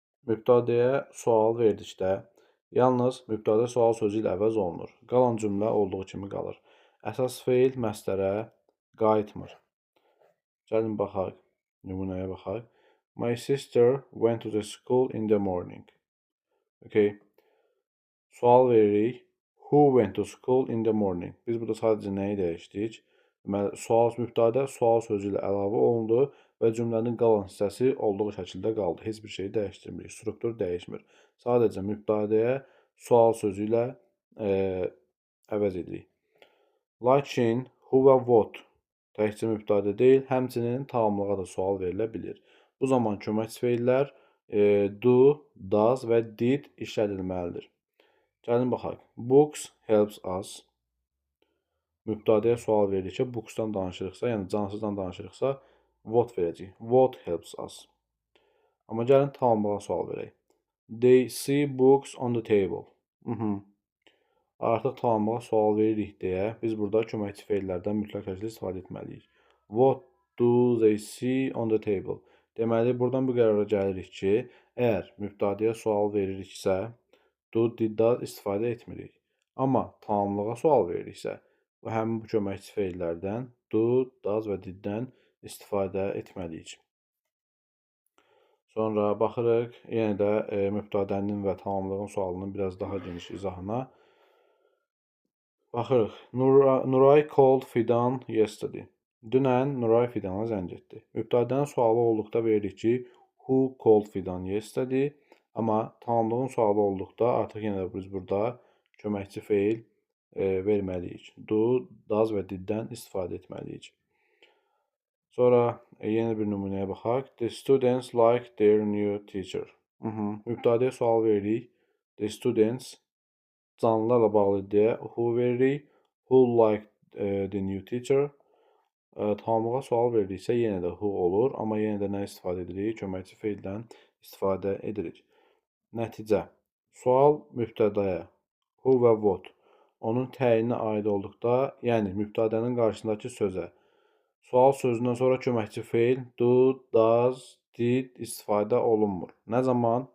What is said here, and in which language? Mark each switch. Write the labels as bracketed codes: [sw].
[az] Mübtədəyə sual verdikdə yalnız mübtədə sual sözü ilə əvəz olunur. Qalan cümlə olduğu kimi qalır. Əsas feil məsdərə qayıtmır. Gəlin baxaq, nümunəyə baxaq. [en] My sister went to the school in the morning. Okay. [az] Sual veririk. [en] Who went to school in the morning? [az] Biz burada sadəcə nəyi dəyişdik? Deməli, mübtədə sual sözü ilə əlavə olundu və cümlənin qalan hissəsi olduğu şəkildə qaldı. Heç bir şeyi dəyişdirmirik. Struktur dəyişmir. Sadəcə mübtədəyə sual sözü ilə əvəz edirik. Lakin who və what təkcə mübtədə deyil, həmçinin tamamlığa da sual verilə bilir. Bu zaman köməkçi feillər do, does və did işlədilməlidir. Gəlin baxaq. [en] Books helps us. [az] Mübtədəyə sual verdikcə booksdan danışırıqsa, yəni cansızdan danışırıqsa, what verəcəyik. [en] What helps us. [az] Amma gəlin tamamlığa sual verək. [en] They see books on the table. [az] Artıq tamamlığa sual veririk deyə biz burada köməkçi feillərdən mütləq şəkildə istifadə etməliyik. [en] What do they see on the table? [az] Deməli, buradan bu qərara gəlirik ki, əgər mübtədəyə sual veririksə, do, did, does istifadə etmirik. Amma tamamlığa sual veririksə, həmin bu köməkçi feillərdən do, does və diddən istifadə etməliyik. Sonra baxırıq, yenə də mübtədənin və tamamlığın sualının biraz daha geniş izahına. Baxırıq. [en] Nuray called Fidan yesterday. [az] Dünən Nuray Fidana zəng etdi. Mübtədənin sualı olduqda veririk ki, [en] who called Fidan yesterday. [az] Amma tamamlığın sualı olduqda artıq yenə də biz burada köməkçi feil verməliyik. Do, does və diddən istifadə etməliyik. Sonra yeni bir nümunəyə baxaq. [en] The students like their new teacher. [az] Mübtədəyə sual veririk. [en] The students [az] canlılarla bağlı deyə who veririk. [en] Who like the new teacher. [az] Tamamlığa sual veririksə yenə də who olur. Amma yenə də nə istifadə edirik? Köməkçi feildən istifadə edirik. Nəticə. Sual mübtədəyə who və what onun təyinə aid olduqda, yəni mübtədənin qarşısındakı sözə sual sözündən sonra köməkçi feil do, does, did istifadə olunmur. Nə zaman?